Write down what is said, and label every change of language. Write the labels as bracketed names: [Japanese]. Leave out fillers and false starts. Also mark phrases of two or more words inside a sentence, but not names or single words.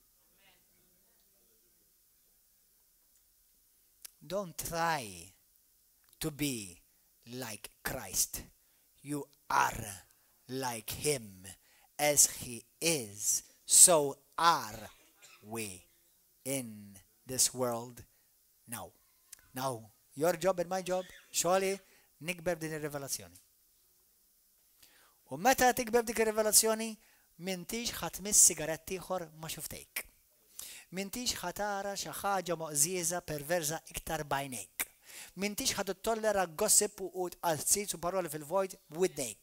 [English] Don't try to be like Christ. You are like him. As he is, so are we in this world now. Now, your job and my job, surely, [Maltese] nikber din ir-rivelazzjoni. U meta tikber dik ir-rivelazzjoni, m'intix ħatmiss sigaretti ieħor ma xuftejk. M'intix ħatara xi ħaġa moqżiża perverża iktar bajnejk. M'intix ħattollera gossip u tqazzit u paroli fil-vojt b'widnejk.